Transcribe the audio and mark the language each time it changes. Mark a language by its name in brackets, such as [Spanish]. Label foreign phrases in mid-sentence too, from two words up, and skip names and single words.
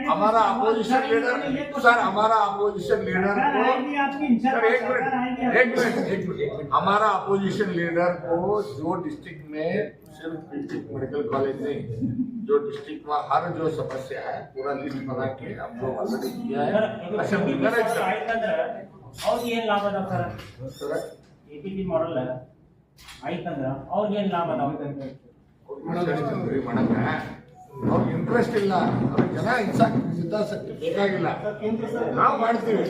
[Hindi] हमारा [English] opposition leader [Hindi] सर, हमारा [English] opposition leader [Hindi] को एक मिनट हमारा [English] opposition leader [Hindi] को जो डिस्ट्रिक्ट में सिर्फ [English] district medical college [Hindi] नहीं, जो डिस्ट्रिक्ट में हर जो समस्या है पूरा लिस्ट बना के हम लोग ऑलरेडी किया है. असेंबली में [Kannada] ಅವ್ರಿಗೆ ಏನ್ ಲಾಭ ಅದಾವ ಸರ್? APP ಮಾಡಲ್ ಆಯ್ತಂದ್ರ ಅವ್ರಿಗೆ ಏನ್ ಲಾಭ ಅದಾವ? ಅವ್ರಿಗೆ ಇಂಟ್ರೆಸ್ಟ್ ಇಲ್ಲ, ಅವ್ರಿಗೆ ಜನ ಹಿತಾಸಕ್ತಿ ಬೇಕಾಗಿಲ್ಲ, ನಾವು ಮಾಡ್ತೀವಿ.